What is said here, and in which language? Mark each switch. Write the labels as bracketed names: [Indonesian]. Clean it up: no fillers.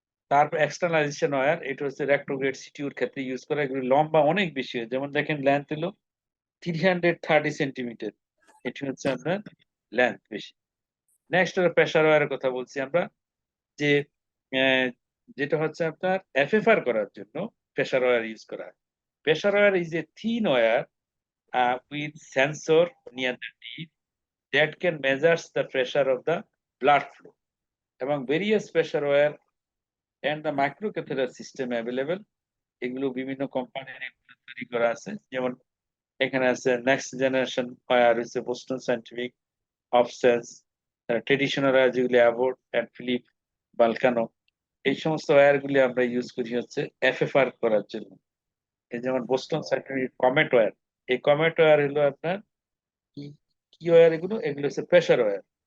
[Bangla] তারপর এক্সটার্নালাইজেশন ওয়্যার, এটা হচ্ছে রেক্টোগ্রেড সিটিউর ক্ষেত্রে ইউজ করা, এগুলো লম্বা অনেক বেশি হয়, যেমন দেখেন লেন্থ হলো 330 সেন্টিমিটার, এটি হচ্ছে আপনার লেন্থ বেশি। নেক্সট হলো প্রেসার ওয়্যারের কথা বলছি আমরা, যে যেটা হচ্ছে আপনার এফএফআর করার জন্য প্রেসার ওয়্যার ইউজ করা হয়। [English] pressure wire is a thin wire with sensor near the tip that can measures the pressure of the blood flow, এবং various pressure wire and the microcatheter system available, [Bangla] এগুলো বিভিন্ন কোম্পানির তৈরি করা আছে। যেমন এখানে আছে নেক্সট জেনারেশন ওয়্যার হচ্ছে বোস্টন সায়েন্টিফিক, অফসেন্স, ট্রেডিশনাল যেগুলি অ্যাবোর্ড অ্যান্ড ফিলিপ, বালকানো, এই সমস্ত ওয়্যার গুলি আমরা ইউজ করি হচ্ছে এফএফআর করার জন্য। এই যেমন বোস্টন সার্টিফিকেট কমেট ওয়্যার, এই কমেট ওয়্যার হলো আপনার কি কি ওয়্যার, এগুলো এগুলো হচ্ছে প্রেসার ওয়্যার।